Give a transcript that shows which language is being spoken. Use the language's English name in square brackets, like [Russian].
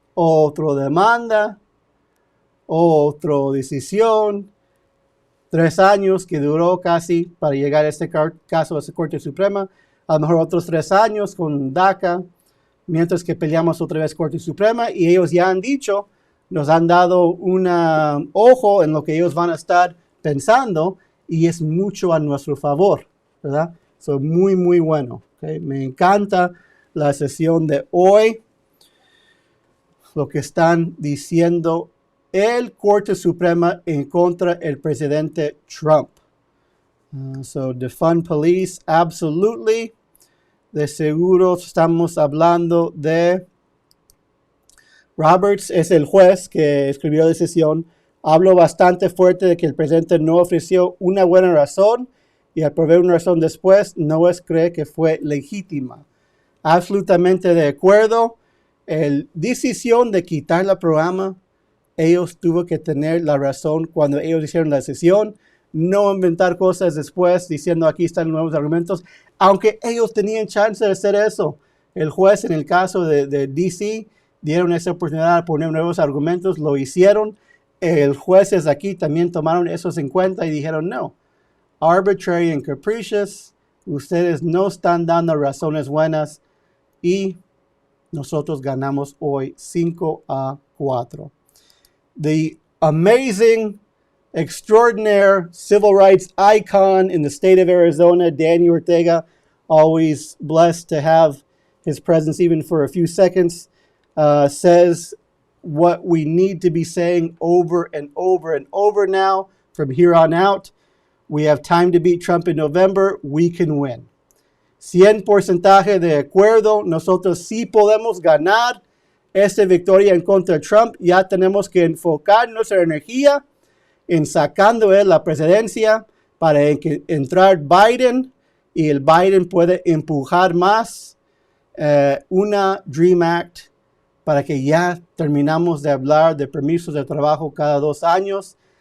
[Spanish] Otra demanda, otra decisión, 3 años que duró casi para llegar a este caso a la Corte Suprema, a lo mejor otros 3 años con DACA, mientras que peleamos otra vez Corte Suprema, y ellos ya han dicho, nos han dado un ojo en lo que ellos van a estar pensando, y es mucho a nuestro favor, ¿verdad? So, muy, muy bueno. ¿Okay? Me encanta la sesión de hoy, lo que están diciendo el Corte Suprema en contra del presidente Trump. [English] So, defund police, absolutely. [Spanish] De seguro estamos hablando de Roberts, es el juez que escribió la decisión. Habló bastante fuerte de que el presidente no ofreció una buena razón y al proveer una razón después, no cree que fue legítima. Absolutamente de acuerdo. La decisión de quitar el programa, ellos tuvo que tener la razón cuando ellos hicieron la decisión, no inventar cosas después diciendo aquí están los nuevos argumentos, aunque ellos tenían chance de hacer eso. El juez en el caso de DC dieron esa oportunidad de poner nuevos argumentos, lo hicieron. El jueces aquí también tomaron esos en cuenta y dijeron no. [English] Arbitrary and capricious, [Spanish] ustedes no están dando razones buenas y nosotros ganamos hoy 5-4. [English] The amazing, extraordinary civil rights icon in the state of Arizona, Daniel Ortega, always blessed to have his presence even for a few seconds, says what we need to be saying over and over and over now from here on out. We have time to beat Trump in November. We can win. 100% [Spanish] de acuerdo. Nosotros sí podemos ganar esta victoria en contra de Trump. Ya tenemos que enfocar nuestra energía en sacando él la presidencia para entrar Biden y el Biden puede empujar más una Dream Act para que ya terminamos de hablar de permisos de trabajo cada 2 años.